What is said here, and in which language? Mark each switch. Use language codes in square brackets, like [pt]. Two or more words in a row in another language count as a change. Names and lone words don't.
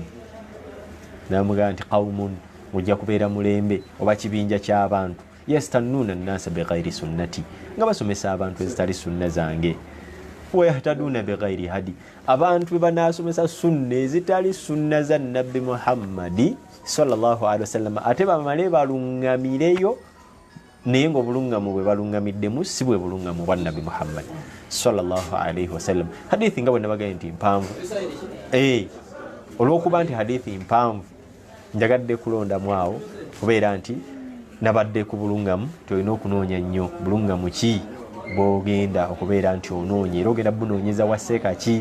[lg] N'amugamba nti qawmun, mujja kubeera mulembe oba kibinja ky'abantu, [ar] يستنون الناس بغير سنتي, [lg] nga basomesa abantu ezitali sunna zange. [ar] ويهتدون بغير هديي, [lg] abantu bwe banaasomesa sunna ezitali sunna za Nabbi Muhammadi [ar] صلى الله عليه وسلم, [lg] ate bamale baluŋŋamireyo, naye ng'obuluŋŋamu bwe baluŋŋamiddemu si bwe buluŋŋamu bwa Nabbi Muhammad [ar] صلى الله عليه وسلم. [lg] Hadithi nga bwe nabagaye nti mpanvu, olw'okuba nti hadithi mpanvu njagadde kulondamu awo kubeera nti nabadde ku buluŋŋamu, tolina okunoonya nnyo buluŋŋamu ki bw'ogenda okubeera nti onoonya, era ogenda bunoonyeza waseeka ki.